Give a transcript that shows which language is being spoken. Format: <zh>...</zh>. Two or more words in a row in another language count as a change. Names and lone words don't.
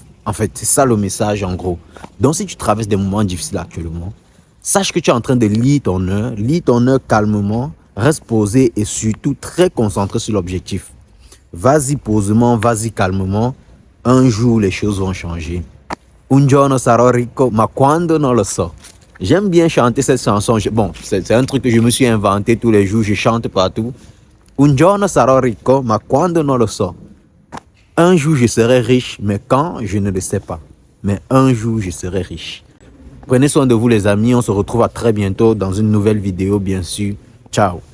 <fr>En fait, c'est ça le message en gros. Donc si tu traverses des moments difficiles actuellement, sache que tu es en train de lire ton heure calmement, reste posé et surtout très concentré sur l'objectif. Vas-y posément, vas-y calmement. Un jour, les choses vont changer.</fr> <it>Un giorno sarò ricco, ma quando non lo so.</it> <fr>J'aime bien chanter cette chanson. Bon, c'est un truc que je me suis inventé tous les jours. Je chante partout.</fr> <it>Un giorno sarò ricco, ma quando non lo so.</it> <fr>Un jour, je serai riche, mais quand, je ne le sais pas. Mais un jour, je serai riche. Prenez soin de vous, les amis. On se retrouve à très bientôt dans une nouvelle vidéo, bien sûr. Ciao.</fr>